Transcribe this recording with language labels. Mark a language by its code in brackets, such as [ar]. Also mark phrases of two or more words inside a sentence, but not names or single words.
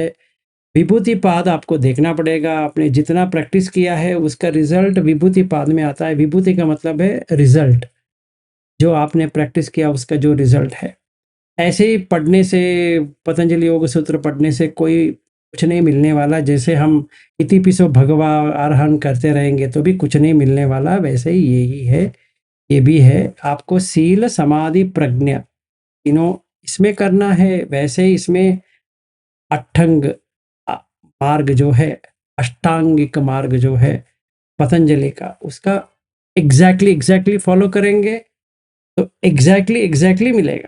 [hi] विभूति पाद आपको देखना पड़ेगा, आपने जितना प्रैक्टिस किया है उसका रिजल्ट विभूति पाद में आता है। विभूति का मतलब है रिजल्ट, जो आपने प्रैक्टिस किया उसका जो रिजल्ट है। ऐसे ही पढ़ने से, पतंजलि योग सूत्र पढ़ने से कोई कुछ नहीं मिलने वाला। जैसे हम [pi] इति पिसो भगवा [hi] आरोहण करते रहेंगे तो भी कुछ नहीं मिलने वाला, वैसे ही यही है, ये भी है। आपको सील समाधि प्रज्ञा तीनों इसमें करना है। वैसे ही इसमें अष्टांग मार्ग जो है, अष्टांगिक मार्ग जो है पतंजलि का, उसका [en] exactly follow [hi] करेंगे तो एग्जैक्टली मिलेगा।